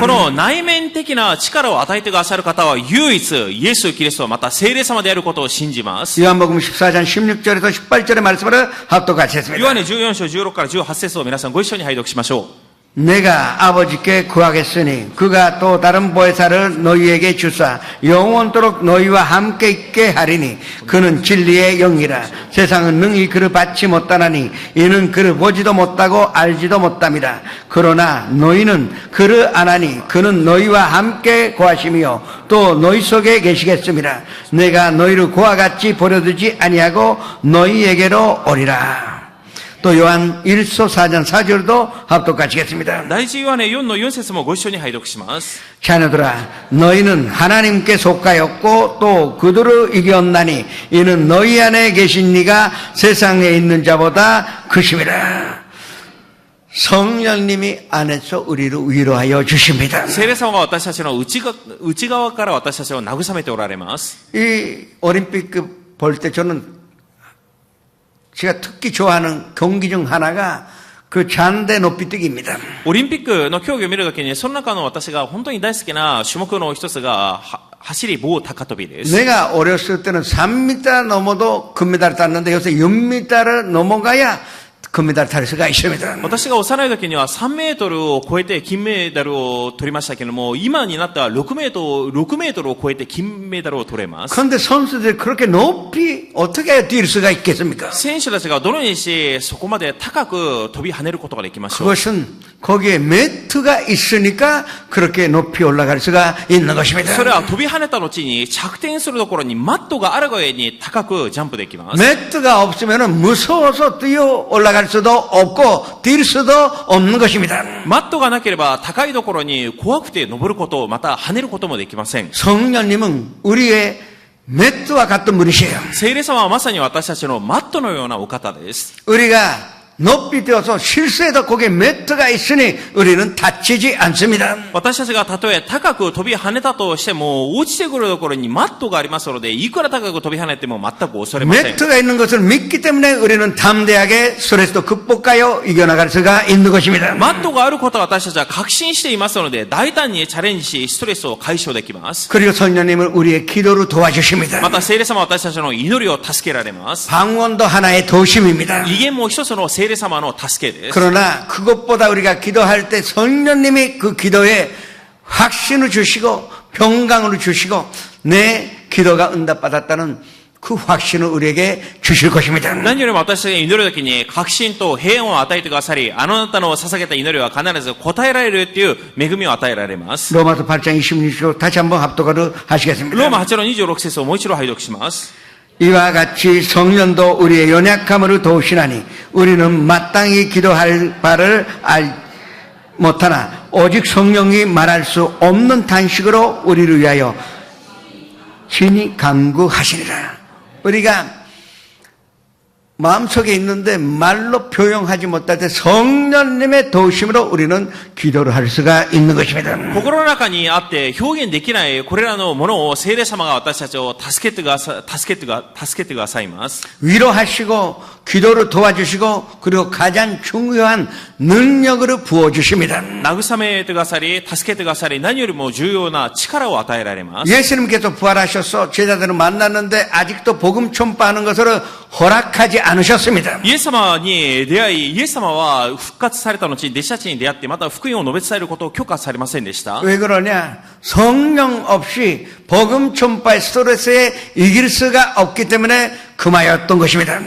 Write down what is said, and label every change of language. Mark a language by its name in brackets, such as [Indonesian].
[Japanese] この内面的な力を与えてくださる方は唯一イエス・キリストまた聖霊様であることを信じます。 [Korean] 요한복음 14장 16절에서 18절의 말씀을 합독같이 했습니다. [Japanese] ヨハネ14章16から18節を皆さんご一緒に拝読しましょう。 [Korean] 내가 아버지께 구하겠으니 그가 또 다른 보혜사를 너희에게 주사 영원토록 너희와 함께 있게 하리니 그는 진리의 영이라 세상은 능히 그를 받지 못하나니 이는 그를 보지도 못하고 알지도 못함이라 그러나 너희는 그를 아나니 그는 너희와 함께 거하시며 또 너희 속에 계시겠습니다. 내가 너희를 고아같이 버려두지 아니하고 너희에게로 오리라. 또 요한 1서 4장 4절도 합독하시겠습니다. [Japanese] 第一ヨハネ4の4節もご一緒に拝読します。 [Korean] 자녀들아 너희는 하나님께 속하였고 또 그들을 이겼나니 이는 너희 안에 계신 이가 세상에 있는 자보다 크심이라. 성령님이 안에서 우리를 위로하여 주십니다. [Japanese] 聖霊様が私たちの内側から私たちを慰めておられます。 [Korean] 이 올림픽 볼 때 저는 제가 특히 좋아하는 경기 중 하나가 그 잔대 높이뛰기입니다. [Japanese] オリンピックの競技を見るときに、その中の私が本当に大好きな種目の一つが、走り棒高跳びです。 [Korean] 내가 어렸을 때는 3m 넘어도 금메달을 땄는데 요새 6m를 넘어가야 금메달 탈 수가 있습니다. [Japanese] 私が幼い時には3メートルを超えて金メダルを取りましたけれども、今になったら6メートルを超えて金メダルを取れます。 [Korean] 그런데 선수들이 그렇게 높이 어떻게 뛸 수가 있겠습니까? [Japanese] 選手たちがどのようにしてそこまで高く飛び跳ねることができましょう。 [Korean] 그것은 거기에 매트가 있으니까 그렇게 높이 올라갈 수가 있는 것입니다. [Japanese] それは飛び跳ねた後に着点するところにマットがあるがゆえに高くジャンプできます。 [Korean] 매트가 없으면 무서워서 뛰어 올라갈 수도 없고 뛸 수도 없는 것입니다. [Japanese] マットがなければ高いところに怖くて登ること、また跳ねることもできません。 [Korean] 성령님은 우리의 매트와 같은 분이시에요. [Japanese] 聖霊様はまさに私たちのマットのようなお方です。 [Korean] 우리가 높이 뛰어서 실수해도 거기에 매트가 있으니 우리는 다치지 않습니다. [Japanese] 私たちがたとえ高く飛び跳ねたとしても、落ちてくるところにマットがありますので、いくら高く飛び跳ねても全く恐れません。 [Korean] 매트가 있는 것을 믿기 때문에 우리는 담대하게 스트레스도 극복하여 이겨나갈 수가 있는 것입니다. [Japanese] マットがあることは私たちは確信していますので、大胆にチャレンジし、ストレスを解消できます。 [Korean] 그리고 성령님은 우리의 기도를 도와주십니다. [Japanese] また聖霊様は私たちの祈りを助けられます。 [Korean] 방언도 하나의 도심입니다. [Japanese] 威厳も一つの聖霊様の助けです。 [Korean] 그러나 그것보다 우리가 기도할 때 성령님이 그 기도에 확신을 주시고 평강을 주시고 내 기도가 응답받았다는 그 확신을 우리에게 주실 것입니다. [Japanese] 何よりも私が祈るときに確信と平安を与えてくださり、あなたの捧げた祈りは必ず答えられるという恵みを与えられます。 [Korean] 로마서 8장 26절 다시 한번 합독하도록 하시겠습니다. [Japanese] ローマ8の26節をもう一度拝読します。 [Korean] 이와 같이 성령도 우리의 연약함을 도우시나니 우리는 마땅히 기도할 바를 못하나 오직 성령이 말할 수 없는 단식으로 우리를 위하여 친히 간구하시리라. 우리가 마음속에 있는데 말로 표현하지 못할 때 성령님의 도우심으로 우리는 기도를 할 수가 있는 것입니다. [Japanese] 心の中にあって表現できないこれらのものを聖霊様が私たちを助けてくださいます。 [Korean] 위로하시고 기도를 도와주시고 그리고 가장 중요한 능력으로 부어주십니다. [Japanese] 慰めてくださり、助けてくださり、何よりも重要な力を与えられます。 [Korean] 예수님께서 부활하셔서 제자들을 만났는데 아직도 복음 전파하는 것을 허락하지 않으셨습니다. [Japanese] イエス様に出会い、イエス様は復活された後、弟子たちに出会って、また福音を述べ伝えることを許可されませんでした。 [Korean] 왜 그러냐? 성령 없이 복음 전파의 스트레스에 이길 수가 없기 때문에 금하였던 것입니다.